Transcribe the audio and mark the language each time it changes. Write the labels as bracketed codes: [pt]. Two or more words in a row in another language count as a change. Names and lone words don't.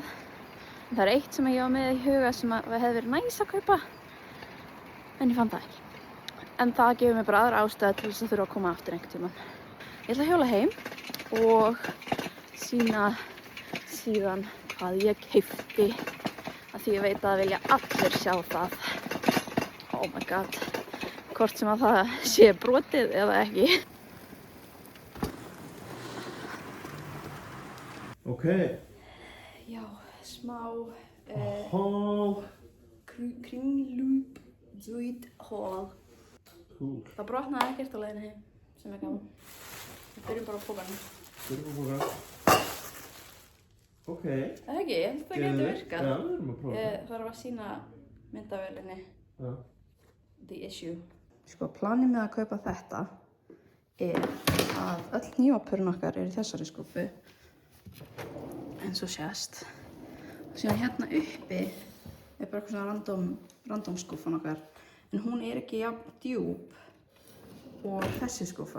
[is] En það er eitt sem ég var með í huga sem hefði verið næs að kaupa, en ég fann það ekki. En það gefur mér bara aðra ástæðu til þess að þurfa að koma aftur einhvern tímann. Ég ætla að hjóla heim og sýna síðan hvað ég keypti, af því ég veit að það vilja allir sjá það. [en] Oh my god, [is] hvort sem að það sé brotið eða ekki. Ok. Já, smá Haul. kringlúp djúit haul. Cool. Það brotnaði ekkert á leiðinni heim, sem er gaman. Við byrjum bara á pókanum. Byrjum á póka. Ok. Það ekki, ég held að það geti virkað. Já, við erum að prófa. Ég þarf að sýna myndavélinni. Já. [en] The issue. [is] Sko, planið með að kaupa þetta er að öll hnífapörin okkar eru í þessari skúffu, eins og sést. Og síðan hérna uppi er bara eitthvað svona random skúffan okkar, en hún er ekki jafn djúp og þessi skúffa.